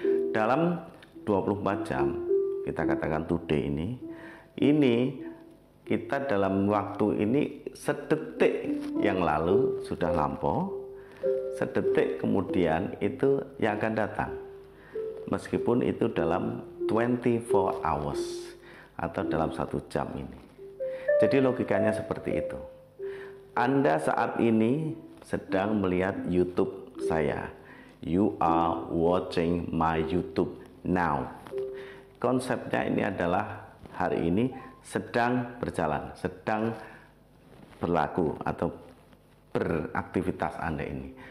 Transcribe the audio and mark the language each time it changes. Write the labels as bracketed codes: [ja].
[id] Dalam 24 jam kita katakan today ini kita dalam waktu ini sedetik yang lalu sudah lampau, sedetik kemudian itu yang akan datang. Meskipun itu dalam 24 hours atau dalam 1 jam ini. Jadi logikanya seperti itu. Anda saat ini sedang melihat YouTube saya. [en] You are watching my YouTube now. [id] Konsepnya ini adalah hari ini sedang berjalan, sedang berlaku atau beraktivitas Anda ini.